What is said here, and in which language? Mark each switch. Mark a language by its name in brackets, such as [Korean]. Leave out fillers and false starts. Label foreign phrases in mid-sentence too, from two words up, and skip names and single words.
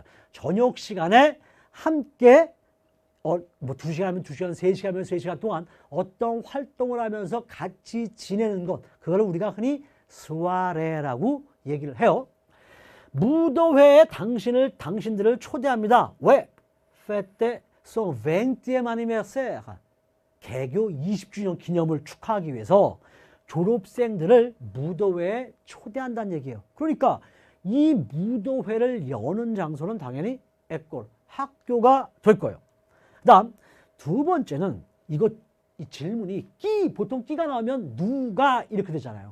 [Korean] 저녁 시간에 함께 뭐 2시간이면 2시간, 3시간이면 3시간 동안 어떤 활동을 하면서 같이 지내는 것, 그걸 우리가 흔히 수아레라고 얘기를 해요. 무도회에 당신들을 초대합니다. 왜? [French] Fête son 20e anniversaire. [Korean] 개교 20주년 기념을 축하하기 위해서 졸업생들을 무도회에 초대한다는 얘기예요. 그러니까 이 무도회를 여는 장소는 당연히 에꼴, 학교가 될 거예요. 그 다음 두 번째는 이 질문이 보통 끼가 나오면 누가 이렇게 되잖아요.